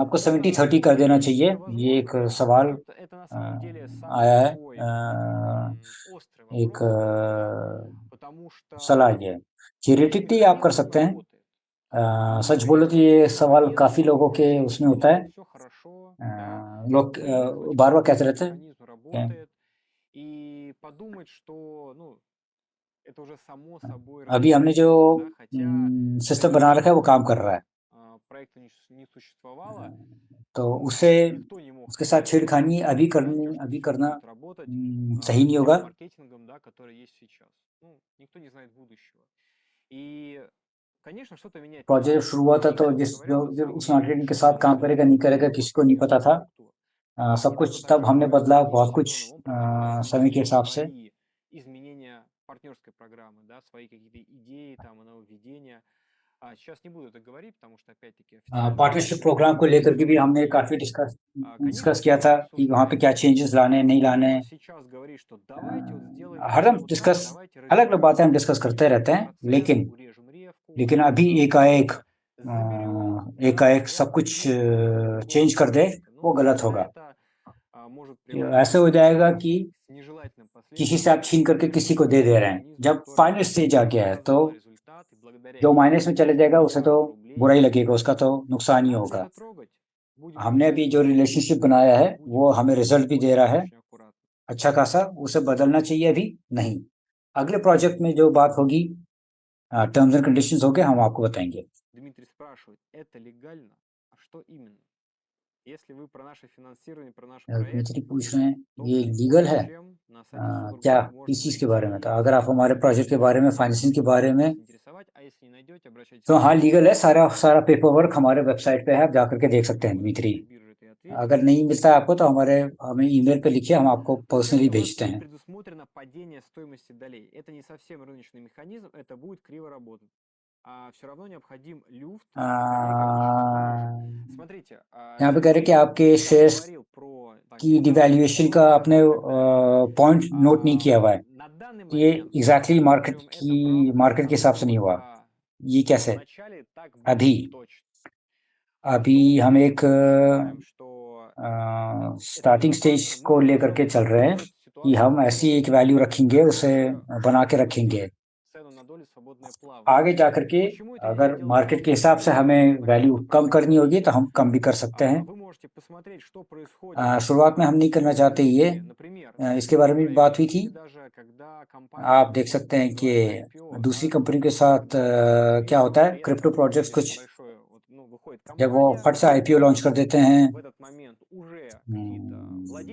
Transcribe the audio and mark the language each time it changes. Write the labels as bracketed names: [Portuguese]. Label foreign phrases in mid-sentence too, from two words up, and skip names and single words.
[Hindi] आपको 70-30 कर देना चाहिए। [Russian] Это [Hindi] ये एक [Russian] возможно, [Hindi] सवाल [Russian] но это на самом деле самый [Hindi] आया है, [Russian] такой острый [Hindi] एक [Russian] вопрос, да, потому [Hindi] सलाह [Russian] что [Hindi] ये है। [Russian] у всех [Hindi] थियोरेटिकली आप कर [Russian] механизмов он [Hindi] सकते हैं। [Russian] работает. [Hindi] सच [Russian] При [Hindi] बोलो तो [Russian] этом [Hindi] ये [Russian] в [Hindi] सवाल [Russian] момент [Hindi] काफी लोगों के [Russian] все [Hindi] उसमें होता है। [Russian] окей, все хорошо, да, [Hindi] लोग [Russian] привыкнуть к [Hindi] बार बार [Russian] тому, [Hindi] कहते [Russian] что [Hindi] रहते हैं [Russian] механизм работает, и подумать, что, ну, это уже само собой [Hindi] अभी हमने जो [Russian] разрешится, да, хотя [Hindi] सिस्टम [Russian] до [Hindi] बना रखा है वो [Russian] этого [Hindi] काम कर रहा है, [Russian] проекта не существовало, [Hindi] तो [Russian] ну, [Hindi] उसे [Russian] никто не мог [Hindi] उसके साथ [Russian] предсказать, [Hindi] छेड़खानी [Russian] да, что [Hindi] अभी [Russian] все [Hindi] करना [Russian] будет работать [Hindi] सही [Russian] с [Hindi] नहीं [Russian] тем [Hindi] होगा। [Russian] маркетингом, да, который есть сейчас. Ну, никто не знает будущего. И, конечно, что-то менять [Hindi] प्रोजेक्ट [Russian] надо. [Hindi] जब शुरू हुआ था [Russian] И, [Hindi] तो [Russian] кстати [Hindi] जिस [Russian] говоря, [Hindi] जो [Russian] вот [Hindi] जो उस [Russian] среди [Hindi] मार्केटिंग के साथ [Russian] членов [Hindi] काम करेगा नहीं [Russian] совета [Hindi] करेगा [Russian] по [Hindi] किसी को नहीं पता [Russian] поддержке [Hindi] था। [Russian] структур [Hindi] सब कुछ [Russian] недавно [Hindi] तब [Russian] также [Hindi] हमने [Russian] общался [Hindi] बदला [Russian] с Денисом [Hindi] बहुत कुछ [Russian] Семеновым. Он [Hindi] समय के [Russian] озвучил [Hindi] हिसाब से। [Russian] свои изменения партнерской программы, да, свои какие-то идеи, там, нововведения. Сейчас не буду это говорить, потому что, опять-таки, официально [Hindi] पार्टनरशिप [Russian] это [Hindi] प्रोग्राम को लेकर के भी हमने [Russian] и, [Hindi] काफी डिस्कस [Russian] конечно, [Hindi] डिस्कस [Russian] все [Hindi] किया [Russian] это [Hindi] था कि वहाँ पे क्या [Russian] обсуждается. [Hindi] चेंजेस लाने हैं, नहीं लाने हैं। [Russian] Сейчас говорить, что давайте вот сделаем [Hindi] हरदम [Russian] вот так, [Hindi] डिस्कस [Russian] давайте [Hindi] अलग अलग बातें हम [Russian] развернем, [Hindi] डिस्कस करते [Russian] ускорим [Hindi] रहते हैं, [Russian] процесс, урежем ревку, [Hindi] लेकिन अभी [Russian] что-то заберем, да, [Hindi] एकाएक सब [Russian] это [Hindi] कुछ [Russian] нет такого [Hindi] चेंज कर दे, [Russian] риска. [Hindi] वो [Russian] Ну, [Hindi] गलत [Russian] всегда [Hindi] होगा। [Russian] это может [Hindi] ऐसे [Russian] приводить [Hindi] हो जाएगा कि [Russian] к нежелательным [Hindi] किसी से आप [Russian] последствиям [Hindi] छीन करके किसी को दे दे रहे हैं। [Russian] механизму, [Hindi] जब [Russian] который [Hindi] फाइनल स्टेज आ गया है तो [Russian] показал результат, и благодаря [Hindi] जो [Russian] ему [Hindi] माइनस में चले जाएगा उसे तो [Russian] миллиарды [Hindi] बुरा ही [Russian] рублей. [Hindi] लगेगा, उसका तो नुकसान ही [Russian] Надо ли [Hindi] होगा। [Russian] это трогать? Будем [Hindi] हमने अभी [Russian] решать [Hindi] जो [Russian] вместе, [Hindi] रिलेशनशिप बनाया है [Russian] будем [Hindi] वो हमें रिजल्ट भी दे रहा है [Russian] очень аккуратно. [Hindi] अच्छा खासा, उसे बदलना चाहिए अभी नहीं। अगले प्रोजेक्ट में जो बात होगी [English] terms and conditions [Hindi] होंगे हम आपको बताएंगे। [Russian] Дмитрий спрашивает, это легально? А что именно? Если вы про наше финансирование, про наш проект, [Hindi] दीमित्री पूछ रहे हैं [Russian] то [Hindi] ये [Russian] более [Hindi] लीगल है? [Russian] чем на сайте Solar [Hindi] क्या [Russian] Group [Hindi] किस [Russian] можно [Hindi] चीज़ के बारे में था? [Russian] найти [Hindi] अगर आप हमारे [Russian] все [Hindi] प्रोजेक्ट के बारे में, फाइनेंसिंग के बारे में, [Russian] интересовать, а если не найдете, обращайтесь [Hindi] तो [Russian] к [Hindi] हाँ [Russian] нам. [Hindi] लीगल है, सारा सारा [English] paper work [Hindi] हमारे वेबसाइट पे है, आप जाकर के देख सकते हैं [Russian] Могу на [Hindi] दीमित्री। [Russian] какие биржи ты ответить. [Hindi] अगर नहीं मिलता है आपको तो हमें ईमेल पे लिखिए, हम आपको पर्सनली [Russian] Во-первых, у нас [Hindi] भेजते [Russian] не [Hindi] हैं। [Russian] предусмотрено падение стоимости долей. Это не совсем рыночный механизм, это будет криво работать. Все равно необходим люфт, который, конечно, поможет. Смотрите, [Hindi] यहाँ पे कह रहे हैं कि [Russian] Сергей [Hindi] आपके [Russian] там [Hindi] शेयर्स [Russian] говорил про [Hindi] की [Russian] фискальную [Hindi] डिवैल्यूएशन का [Russian] способность [Hindi] आपने [Russian] и так далее. [Hindi] पॉइंट नोट नहीं किया हुआ है। [Russian] На данный [Hindi] ये [Russian] момент [Hindi] एग्जैक्टली [Russian] рассматриваем это в рамках [Hindi] मार्केट के हिसाब से नहीं हुआ। [Russian] самолета. [Hindi] ये कैसे? [Russian] Вначале так будет [Hindi] अभी [Russian] точно. [Hindi] अभी [Russian] Потом [Hindi] हम [Russian] мы [Hindi] एक [Russian] понимаем, что это [English] starting stage [Russian] безопасно, мы [Hindi] को लेकर के [Russian] можем [Hindi] चल रहे हैं [Russian] сделать [Hindi] कि [Russian] ситуацию [Hindi] हम ऐसी [Russian] более [Hindi] एक वैल्यू रखेंगे, उसे [Russian] хорошей, [Hindi] बना के [Russian] допустим, [Hindi] रखेंगे। [Russian] цену на долю свободное плавание. [Hindi] आगे जाकर के [Russian] Почему это нельзя [Hindi] अगर [Russian] делать в [Hindi] मार्केट के [Russian] рамках [Hindi] हिसाब से [Russian] самолета? [Hindi] हमें [Russian] На [Hindi] वैल्यू [Russian] каких-то [Hindi] कम करनी [Russian] простых [Hindi] होगी तो हम [Russian] причинах. [Hindi] कम भी कर सकते हैं। [Russian] Вы можете посмотреть, что происходит [Hindi] शुरुआत में हम नहीं करना चाहते ये, [Russian] с, например, с [Hindi] इसके [Russian] другими [Hindi] बारे में भी बात हुई [Russian] проектами, [Hindi] थी। [Russian] или даже когда компания [Hindi] आप देख सकते हैं कि [Russian] называется IPO, [Hindi] दूसरी [Russian] да, [Hindi] कंपनी के साथ क्या होता है, [Russian] резко [Hindi] क्रिप्टो प्रोजेक्ट्स कुछ [Russian] большое, вот, ну, выходит [Hindi] जब वो [Russian] компания, [Hindi] फट से आईपीओ लॉन्च कर देते हैं, [Russian] в этот момент уже какие-то владельцы этой компании, частные инвесторы, [Hindi] मार्केट में [Russian] либо [Hindi] आती है [Russian] новые [Hindi] कंपनी, [Russian] акционеры, да,